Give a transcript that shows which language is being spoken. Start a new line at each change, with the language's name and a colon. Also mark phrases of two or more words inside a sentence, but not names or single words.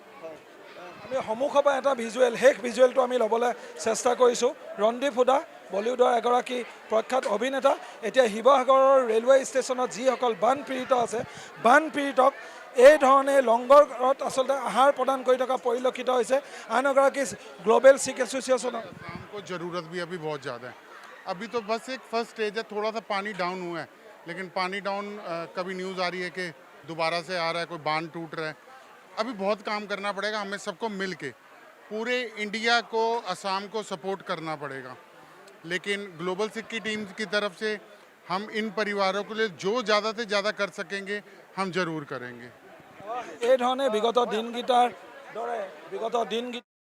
Assamese: আমি সন্মুখৰ পৰা এটা ভিজুৱেল, শেষ ভিজুৱেলটো আমি ল'বলৈ চেষ্টা কৰিছোঁ। ৰন্দীপ হুদা বলিউডৰ এগৰাকী প্ৰখ্যাত অভিনেতা, এতিয়া শিৱসাগৰৰ ৰেলৱে ষ্টেচনত যিসকল বানপীড়িত আছে বানপীড়িতক এই ধৰণে লংগৰত আচলতে আহাৰ প্ৰদান কৰি থকা পৰিলক্ষিত হৈছে। আন এগৰাকী গ্লোবেল শিখ এছ'চিয়েশ্যনৰ
Hindi: शाम को ज़रूरत भी अभी बहुत ज़्यादा है। अभी तो बस एक
English: first stage
Hindi: है, थोड़ा सा पानी डाउन हुआ है, लेकिन पानी डाउन कभी न्यूज़ आ रही है कि दोबारा से आ रहा है, कोई बांध टूट रहा है। अभी बहुत काम करना पड़ेगा हमें सबको मिल के, पूरे इंडिया को, असम को सपोर्ट करना पड़ेगा। लेकिन ग्लोबल सिख की टीम की तरफ से हम इन परिवारों के लिए जो ज़्यादा से ज़्यादा कर सकेंगे हम ज़रूर करेंगे।
Assamese: এই ধৰণে বিগত দিনকেইটাৰ দৰে